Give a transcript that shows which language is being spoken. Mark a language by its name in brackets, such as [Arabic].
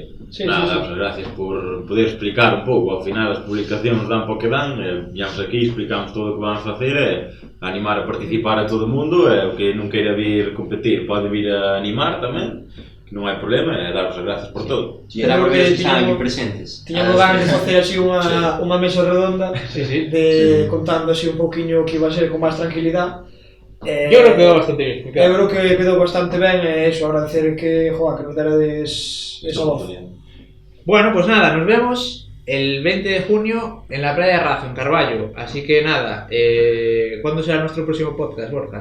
[Galician] Sí, nada, gracias por poder explicar un pouco. Ao final as publicacións dan po que dan, viamos aquí, explicamos todo o que vamos facer, animar a participar a todo o mundo, o que non queira vir competir pode vir a animar tamén, que non hai problema, daros as gracias por todo. [Spanish] Será porque están aquí presentes. [Galician] Tiñamos ganas de facer así unha mesa redonda, contando así un poquinho que iba a ser con máis tranquilidade. [Spanish] Yo creo que [Galician] quedou [Spanish] bastante bien. [Galician] Eu creo que quedou bastante ben, e eso, agradecer que nos derades esa voz. [Spanish] Bueno, pues nada, nos vemos el 20 de junio en la playa de Razo, en Carballo. Así que nada, ¿cuándo será nuestro próximo podcast, Borja?